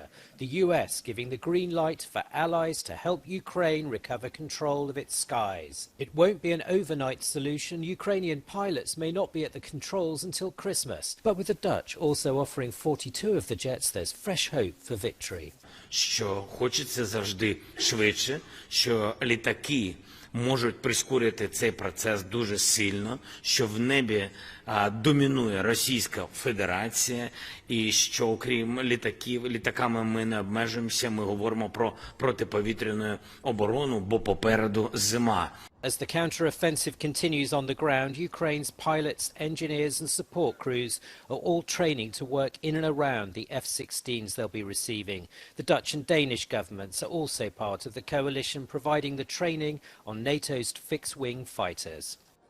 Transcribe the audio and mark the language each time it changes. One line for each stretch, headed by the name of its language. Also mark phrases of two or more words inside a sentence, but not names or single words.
English: The US giving the green light for allies to help Ukraine recover control of its skies. It won't be an overnight solution. Ukrainian pilots may not be at the controls until Christmas. But with the Dutch also offering 42 of the jets, there's fresh hope for victory.
Ukrainian: Що хочеться завжди швидше, що літаки можуть прискорити цей процес дуже сильно, що в небі домінує Російська Федерація і що окрім літаками ми не обмежуємося, ми говоримо про протиповітряну оборону, бо попереду зима.
English: As the counter-offensive continues on the ground, Ukraine's pilots, engineers and support crews are all training to work in and around the F-16s they'll be receiving. The Dutch and Danish governments are also part of the coalition providing the training on NATO's fixed-wing fighters.